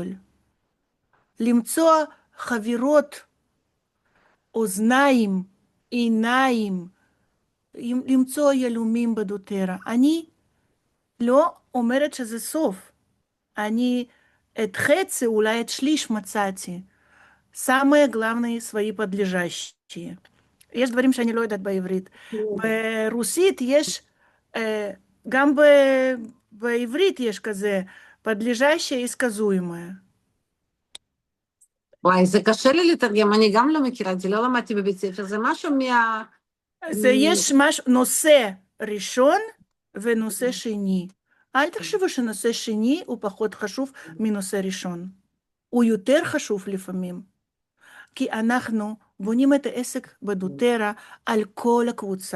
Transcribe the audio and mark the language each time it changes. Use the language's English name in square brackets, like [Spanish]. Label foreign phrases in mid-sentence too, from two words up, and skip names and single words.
[Hebrew] למצוא חברות, אוזניים, עיניים, למצוא ילומים בדוטרה. אני לא אומרת שזה סוף. אני את חצי, אולי את שליש מצאתי. [Russian] самые главные свои подлежащие. [Hebrew] יש דברים שאני לא יודעת בעברית. ברוסית יש, גם בעברית יש כזה, [Russian] подлежащее и сказуемое. [Hebrew] וואי, זה קשה לי לתרגם, אני גם לא מכירה את זה, לא למדתי בבית ספר, זה משהו מה... זה יש נושא ראשון ונושא שני. אל תחשבו שנושא שני הוא פחות חשוב מנושא ראשון. הוא יותר חשוב לפעמים, כי אנחנו בונים את העסק בדוטרה על כל הקבוצה.